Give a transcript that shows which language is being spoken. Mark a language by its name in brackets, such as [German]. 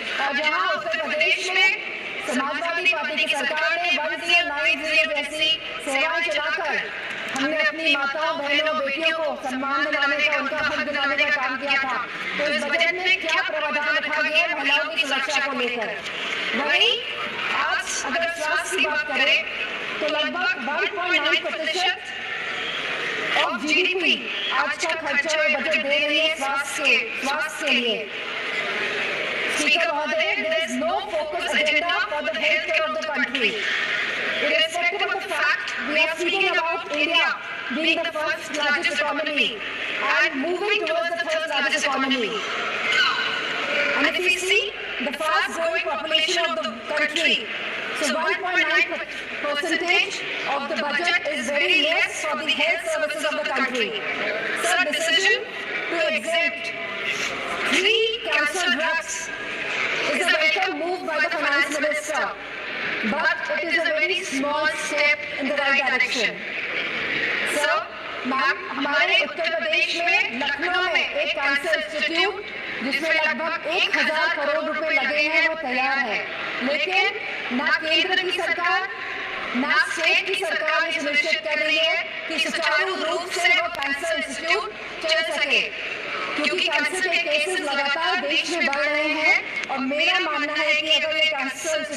[Hindi] और जहाँ उत्तर प्रदेश में समाजवादी पार्टी की सरकार ने 1090 जैसी सेवाएं चलाकर हमने अपनी माताओं, बहनों, बेटियों को सम्मान दिलाने का, उनका हक दिलाने का काम किया था, तो इस बजट में क्या प्रावधान रखा गया महिलाओं की सुरक्षा को लेकर। वहीं आज अगर स्वास्थ्य की बात करें तो लगभग 1.9% ऑफ जीडीपी आज का खर्चा बजट दे रही है स्वास्थ्य के लिए। स्पीकर महोदय, [English] there is no focus agenda for the healthcare of the country. Irrespective of the fact we are speaking about India being the first largest economy and moving towards the third largest economy. And if we see the fast growing population of the country, so 1.9% of the budget is very less for the health services of the country. So the decision to exempt free cancer drugs is a welcome move by the finance minister, but it is a very small step in the right direction. [Hindi] So, ma'am, हमारे उत्तर प्रदेश में लखनऊ में एक cancer institute जिसमें लगभग 1000 करोड़ रुपए लगे हैं वो तैयार है, लेकिन ना केंद्र की सरकार ना स्टेट की सरकार ये सुनिश्चित कर रही है कि सुचारू रूप से वो कैंसर इंस्टीट्यूट चल सके, क्योंकि कैंसर के केसेस लगातार देश में बढ़ रहे हैं। और मेरा मानना है कि अगर ये कैंसर